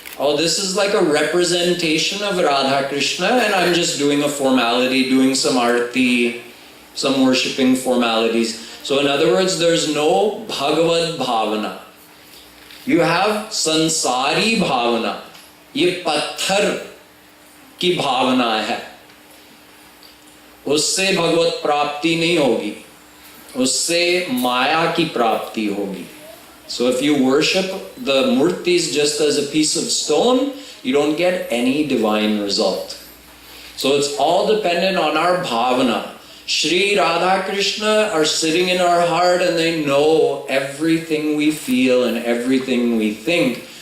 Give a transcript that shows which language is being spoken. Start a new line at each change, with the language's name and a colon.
English: Oh, this is like a representation of Radha Krishna and I'm just doing a formality, doing some arti, some worshipping formalities. So in other words, there's no Bhagavad Bhavana. You have Sansari Bhavana.
Hindi: Ye patthar की भावना है, उससे भगवत प्राप्ति नहीं होगी, उससे माया की प्राप्ति होगी.
English: So if you worship the murtis just as a piece of stone, you don't get any divine result. So it's all dependent on our bhavana. Shri Radha Krishna are sitting in our heart and they know everything we feel and everything we think.